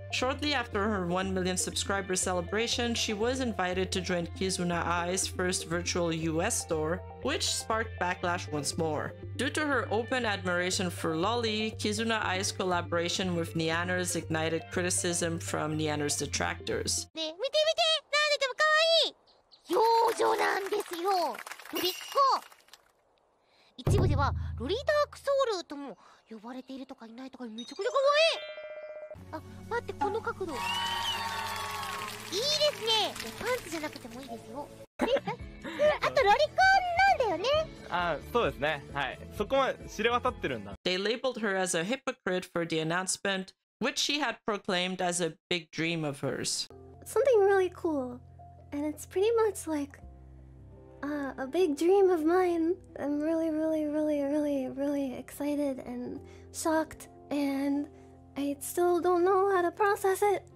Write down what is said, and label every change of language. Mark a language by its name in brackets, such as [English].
[English] Shortly after her 1 million subscriber celebration, she was invited to join Kizuna Ai's first virtual US store, which sparked backlash once more. Due to her open admiration for Loli, Kizuna Ai's collaboration with Nyanners ignited criticism from Nyanners' detractors. [Japanese] ねえ、見て見て、なんででも可愛い幼女なんですよ。ロリッコ。一部ではロリダークソウルとも呼ばれているとかいないとかめちゃくちゃ可愛い。あ、待って、この角度いいですですね。パンツじゃなくてもいいですよ。あとロリコンなんだよね。あ、そうですね。はい。そこまで知れ渡ってるんだ。 [English] They labeled her as a hypocrite for the announcement, which she had proclaimed as a big dream of hers. Something really cool, and it's pretty much like a big dream of mine. I'm really, really, really, really, really excited and shocked, and I still don't know how to process it.